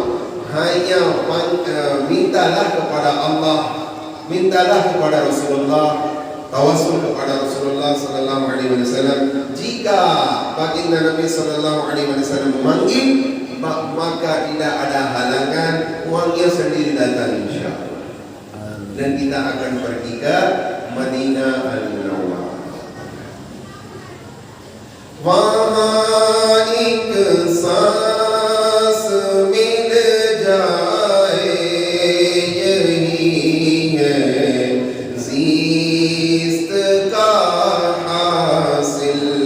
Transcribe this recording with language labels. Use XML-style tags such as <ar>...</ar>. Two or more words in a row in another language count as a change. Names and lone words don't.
<id>Hanya mintalah kepada Allah, mintalah kepada Rasulullah, tawasul kepada Rasulullah</id> <ar>صلى الله عليه وسلم.</ar> <id>Jika baginda Nabi</id> <ar>صلى الله عليه وسلم</ar> <id>memanggil, maka tidak ada halangan, uangnya sendiri datang insyaallah. Dan kita akan pergi ke Madinah Al-Munawwarah.</id> <ur>وہاں ایک سانس مل جائے، یہی ہے زیست کا حاصل.</ur>